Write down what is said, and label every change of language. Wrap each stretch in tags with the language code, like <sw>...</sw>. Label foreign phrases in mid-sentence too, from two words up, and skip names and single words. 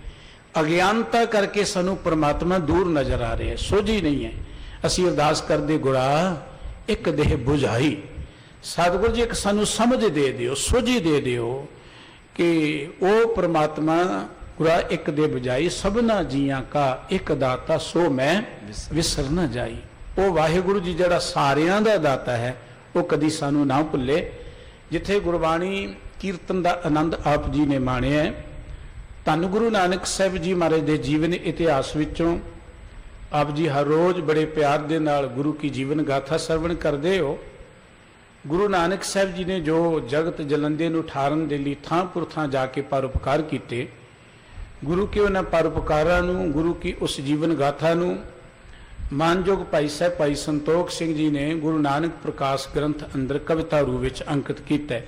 <hi>अज्ञानता करके सानू परमात्मा दूर नजर आ रहा है, सोझी नहीं है।</hi> <pa>ਅਸੀਂ ਅਰਦਾਸ ਕਰਦੇ ਗੁਰਾ ਏਕ ਦੇਹ ਬੁਝਾਈ, ਸਤਿਗੁਰੂ ਜੀ ਏਕ ਸਾਨੂੰ ਸਮਝ ਦੇ ਦਿਓ, ਸੋਝੀ ਦੇ ਦਿਓ ਕਿ ਵੋ ਪਰਮਾਤਮਾ ਗੁਰਾ ਏਕ ਦੇ ਬਜਾਈ ਸਬਨਾ ਜੀਆਂ ਕਾ ਏਕ ਦਾਤਾ ਸੋ ਮੈਂ ਵਿਸਰ ਨ ਜਾਈ। ਵੋ ਵਾਹਿਗੁਰੂ ਜੀ ਜਿਹੜਾ ਸਾਰਿਆਂ ਦਾ ਦਾਤਾ ਹੈ ਵੋ ਕਦੀ ਸਾਨੂੰ ਨਾ ਭੁੱਲੇ। जिथे गुरबाणी ਕੀਰਤਨ ਦਾ ਆਨੰਦ ਆਪ ਜੀ ਨੇ ਮਾਣਿਆ ਹੈ। ਧੰਨ ਗੁਰੂ ਨਾਨਕ ਸਾਹਿਬ ਜੀ ਮਹਾਰਾਜ ਦੇ ਜੀਵਨ ਇਤਿਹਾਸ ਵਿੱਚੋਂ ਆਪ ਜੀ ਹਰ ਰੋਜ਼ ਬੜੇ ਪਿਆਰ ਦੇ ਨਾਲ ਗੁਰੂ ਕੀ ਜੀਵਨ ਗਾਥਾ ਸਰਵਣ ਕਰਦੇ ਹੋ। ਗੁਰੂ ਨਾਨਕ ਸਾਹਿਬ ਜੀ ਨੇ ਜੋ ਜਗਤ ਜਲੰਦੇ ਨੂੰ ਠਾਰਨ ਦੇ ਲਈ ਥਾਂ ਪੁਰ ਥਾਂ ਜਾ ਕੇ ਪਰਉਪਕਾਰ ਕੀਤੇ, ਗੁਰੂ ਕੇ ਉਹਨਾਂ ਪਰਉਪਕਾਰਾਂ ਨੂੰ, ਗੁਰੂ ਕੀ ਉਸ ਜੀਵਨ ਗਾਥਾ ਨੂੰ ਮਾਨਯੋਗ ਭਾਈ ਸਾਹਿਬ ਭਾਈ ਸੰਤੋਖ ਸਿੰਘ ਜੀ ਨੇ ਗੁਰੂ ਨਾਨਕ ਪ੍ਰਕਾਸ਼ ਗ੍ਰੰਥ ਅੰਦਰ ਕਵਿਤਾ ਰੂਪ ਵਿੱਚ ਅੰਕਿਤ ਕੀਤਾ ਹੈ।</pa>